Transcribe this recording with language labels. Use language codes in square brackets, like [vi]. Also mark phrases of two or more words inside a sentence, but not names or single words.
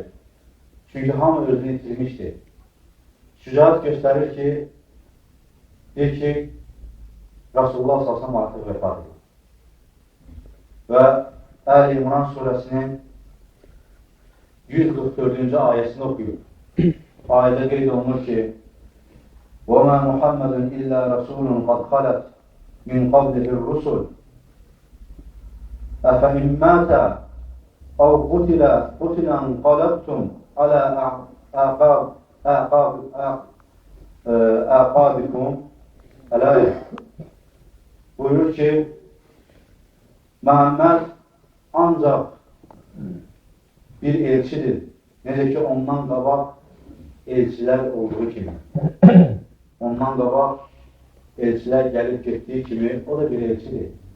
[az] Çünki hamı özünü itirmişdir. Şücayət göstərir ki, deyir ki, Rasulullah s.ə.v artıq vəfat edir. Və Əl-İmran surəsinin 144-cü ayəsini oxuyur. Ayədə qeyd olunur ki, [ar] وَمَا مُحَمَّدٌ إِلَّا رَسُولٌ قَدْ خَلَتْ مِنْ قَبْلِهِ الرُّسُلُ أَفَإِنْ مَاتَ أَوْ قُتِلَ انْقَلَبْتُمْ عَلَى أَعْقَابِكُمْ [az] Əl-Əyə buyurur ki, Məhəmməd ancaq bir elçidir. Necə ki, ondan qabaq elçilər olduğu kimi. Ondan qabaq elçilər gəlib getdiyi kimi, o da bir elçidir.